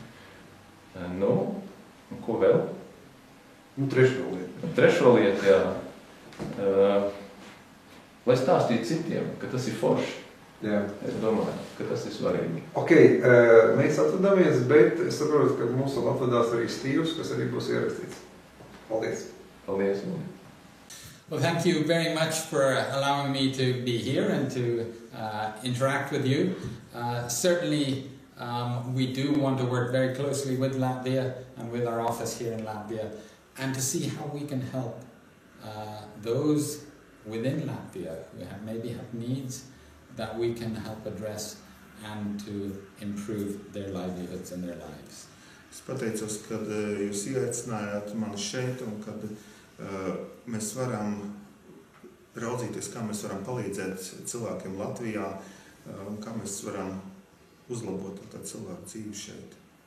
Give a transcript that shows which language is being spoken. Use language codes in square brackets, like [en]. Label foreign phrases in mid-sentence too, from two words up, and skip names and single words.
[lv] Ko vēl? Trešo lietu, jā. Lai stāstītu citiem, ka tas ir forši. Jā. Es domāju, ka tas ir svarīgi. Ok, mēs atvadamies, bet es saprotu, ka mums vēl atvedās arī Stīvs, kas arī būs ierakstīts. Paldies. Paldies. [en] Well, thank you very much for allowing me to be here and to interact with you. Certainly, we do want to work very closely with Latvia and with our office here in Latvia, and to see how we can help those within Latvia who maybe have needs that we can help address and to improve their livelihoods and their lives. [lv] Es pateicos, kad jūs ieaicinājāt mani šeit un kad mēs varam raudzīties, kā mēs varam palīdzēt cilvēkiem Latvijā un kā mēs varam uzlabot cilvēku dzīvi šeit.